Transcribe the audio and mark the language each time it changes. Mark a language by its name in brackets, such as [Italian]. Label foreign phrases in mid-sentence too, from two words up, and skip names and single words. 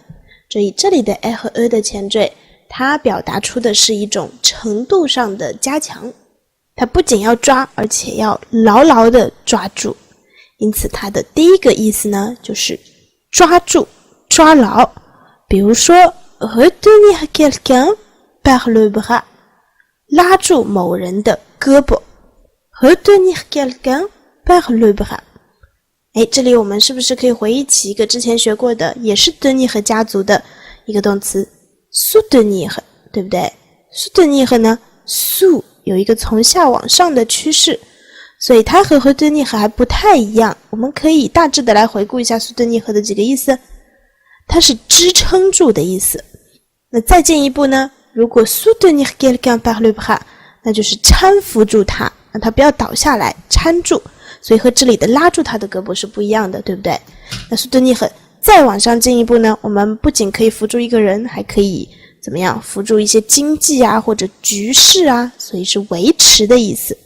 [Chinese] 注意这里的 e 和 e 的前缀，它表达出的是一种程度上的加强，它不仅要抓，而且要牢牢的抓住。因此它的第一个意思呢，就是抓住、抓牢。比如说 [French] retenir quelqu'un par le bras， [Chinese] 拉住某人的胳膊。 [French] retenir quelqu'un par le bras。 [Chinese] 这里我们是不是可以回忆起一个之前学过的，也是 tenir 家族的一个动词 soutenir， 对不对？ soutenir 呢 sous 有一个从下往上的趋势，所以它和 retenir 还不太一样。我们可以大致的来回顾一下 soutenir 的几个意思。它是支撑住的意思。那再进一步呢，如果 [French] soutenir quelqu'un par le bras， [Chinese] 那就是搀扶住他，让他不要倒下来，搀住。所以和这里的拉住他的胳膊是不一样的，对不对？那 soutenir 再往上进一步呢，我们不仅可以扶住一个人，还可以怎么样？扶住一些经济啊，或者局势啊，所以是维持的意思。